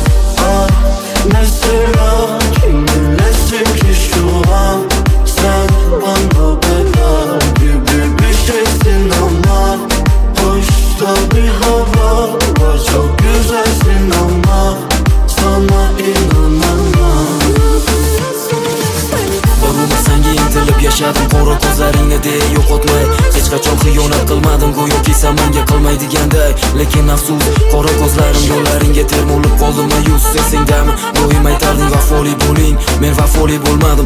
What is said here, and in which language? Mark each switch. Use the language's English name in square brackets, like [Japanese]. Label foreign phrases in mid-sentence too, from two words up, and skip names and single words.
[Turkish] Mesela kim bilesin ki şu an sen bana bela gibi bir şeysin ama hoşta bir hava var, çok güzelsin ama sana inanamam. [Uzbek] Baruma senga intilib yashadim, qora ko'zlaringni de yo'qotmay. Hech qachon xiyonat qilmadim, go'yoki sen menga qilmaydiganday. Lekin afsus, qora ko'zlarim yo'llaringga termulib qoldim mayus. Esingdami, doim aytarding vafoli bo'ling, men vafoli bo'lmadim.